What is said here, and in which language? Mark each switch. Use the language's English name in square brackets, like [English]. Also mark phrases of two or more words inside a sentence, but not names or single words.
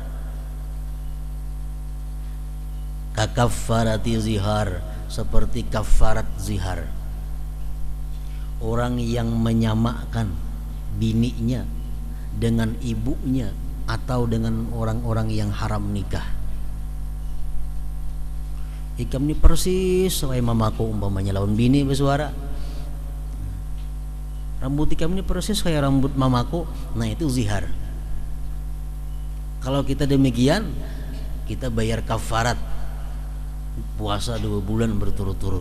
[Arabic] ككفارة الظهار, [Banjar] seperti kafarat zihar. Orang yang menyamakan bininya dengan ibunya atau dengan orang-orang yang haram nikah. Ikam ini persis kayak mamaku umpamanya lawan bini bersuara. Rambut ikam ini persis kayak rambut mamaku. Nah itu zihar. Kalau kita demikian, kita bayar kafarat puasa 2 bulan berturut-turut.